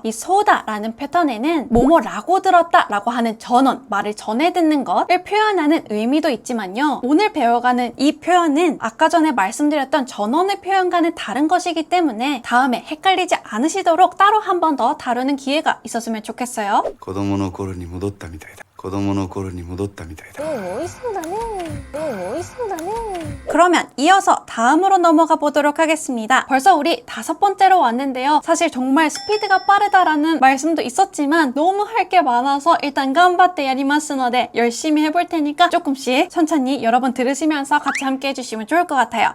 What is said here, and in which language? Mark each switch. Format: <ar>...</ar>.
<ko>이 소다라는 패턴에는 뭐뭐라고 들었다 라고 하는 전언, 말을 전해 듣는 것을 표현하는 의미도 있지만요, 오늘 배워가는 이 표현은 아까 전에 말씀드렸던 전언의 표현과는 다른 것이기 때문에 다음에 헷갈리지 않으시도록 따로 한 번 더 다루는 기회가 있었으면 좋겠어요.</ko> <ja>子供の頃に戻ったみたいだ。子供の頃に戻ったみたいだ。美味しそうだね。美味しそうだね。</ja> <ko>그러면 이어서 다음으로 넘어가 보도록 하겠습니다. 벌써 우리 5번째로 왔는데요. 사실 정말 스피드가 빠르다라는 말씀도 있었지만 너무 할 게 많아서 일단</ko> <ja>간바tte 야리마스노데</ja> <ko>열심히 해볼 테니까 조금씩 천천히 여러분 들으시면서 같이 함께 해주시면 좋을 것 같아요.</ko>